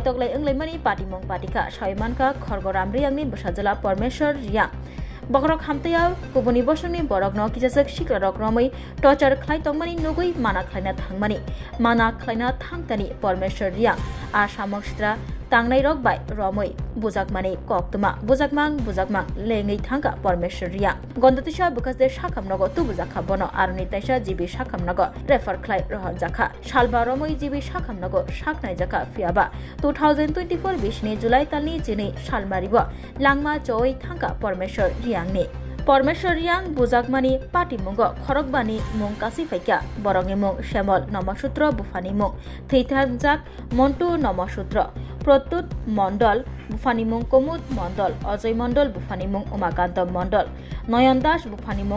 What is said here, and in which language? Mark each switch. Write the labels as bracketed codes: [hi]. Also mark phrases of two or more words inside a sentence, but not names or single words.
[trp] तगलाइ ओंलाइमानि पाटिमं पाटिका सायमानका खरगरामरि आंनि बसाजला परमेश्वर रिया बखरक हामतया गुबुननि बोसोरनि बरकनो किजासक सिक्रारक रमै टर्चार खलायतंमानि नुगै माना खलायना थांमानि माना खलायना थांतानि परमेश्वर रिया आसामक सित्रा तांनाय रक बाय रमै बुजाकमानि कक्तमा बुजाकमां लेङै थांगा परमेश्वर रिया गन्दतिसा बखासदे साखामनगो तु बुजाखा बनो आरुनि ताइसा जिबि साखामनगो रेफर खलाय रहन जाखा सालबा रमै जिबि साखामनगो साखनाय जाखा फियाबा 2024 बिसनि जुलाइ तालनि जिनै सालमारिब लांमा जय थांगा परमेश्वर रियाङनि परमेश्वर रियां बुजाकमानि पाटिमुंग खरकबानि मुं कासिफाइका बरंनि मुं श्यामल नमसूत्र बुफानि मुं थैथांजाक मन्टु नमसूत्र प्रत्युत मण्डल बुफानि मुं कुमुद मण्डल अजय मण्डल बुफानि मुं उमाकान्त मण्डल नयन दास बुफानि मुं